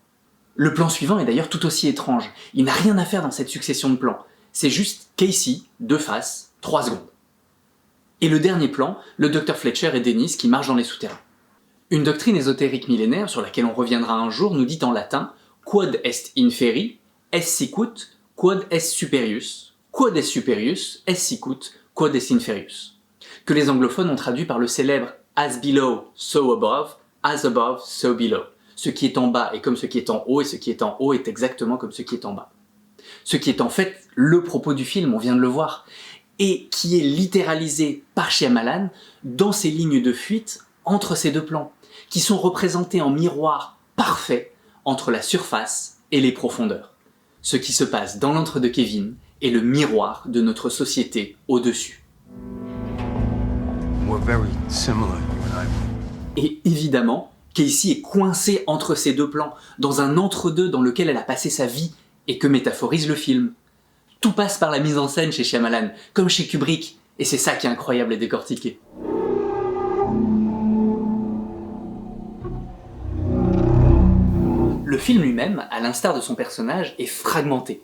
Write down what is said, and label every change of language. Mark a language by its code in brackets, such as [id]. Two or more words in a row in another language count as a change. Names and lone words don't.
[fr] Le plan suivant est d'ailleurs tout aussi étrange, il n'a rien à faire dans cette succession de plans, c'est juste Casey, de face, 3 secondes. Et le dernier plan, le Dr Fletcher et Dennis qui marchent dans les souterrains. Une doctrine ésotérique millénaire sur laquelle on reviendra un jour nous dit en latin [la] « quod est inferi, est sicut, quod est superius, quod est superius, est sicut, quod est inferius », [fr] que les anglophones ont traduit par le célèbre « [en] as below, so above, as above, so below ». [fr] Ce qui est en bas est comme ce qui est en haut, et ce qui est en haut est exactement comme ce qui est en bas. Ce qui est en fait le propos du film, on vient de le voir, et qui est littéralisé par Shyamalan dans ces lignes de fuite entre ces deux plans, qui sont représentés en miroir parfait entre la surface et les profondeurs. Ce qui se passe dans l'antre de Kevin est le miroir de notre société au-dessus. [en] We're very similar, you and I. [fr] Et évidemment, Casey est coincée entre ces deux plans, dans un entre-deux dans lequel elle a passé sa vie et que métaphorise le film. Tout passe par la mise en scène chez Shyamalan, comme chez Kubrick, et c'est ça qui est incroyable à décortiquer. Le film lui-même, à l'instar de son personnage, est fragmenté.